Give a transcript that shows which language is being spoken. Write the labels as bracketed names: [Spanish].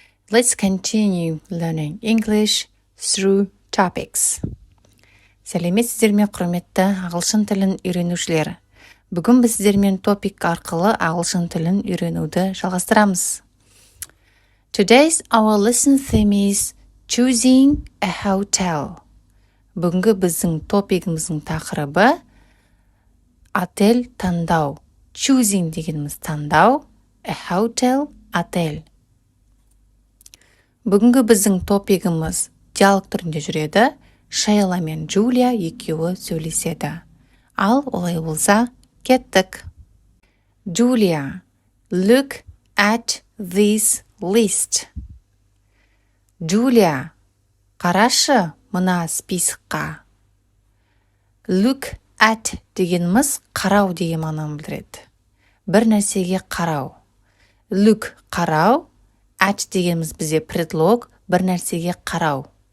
[English] Let's continue learning English through topics. [Kazakh] Сәлеметсіздер ме, құрметті ағылшын тілін үйренушілер. Бүгін біз сіздермен топик арқылы ағылшын тілін үйренуді жалғастырамыз. [English] Today's our lesson theme is choosing a hotel. [Kazakh] Бүгінгі біздің топигіміздің тақырыбы отель таңдау. Choosing дегеніміз таңдау, [English] a hotel, [Kazakh] отель. Бүгінгі біздің топигіміз диалог түрінде жүреді. Шейла мен Джулия екеуі сөйлеседі. Ал олай болса, кеттік. [English] Джулия, look at this list. [Kazakh] Джулия, қарашы мына списокқа. [English] Look at [Kazakh] дегеніміз қарау деген мағынаны білдіреді. Бір нәрсеге қарау. Look қарау, at дегеніміз бізде предлог, бір нәрсеге қарау.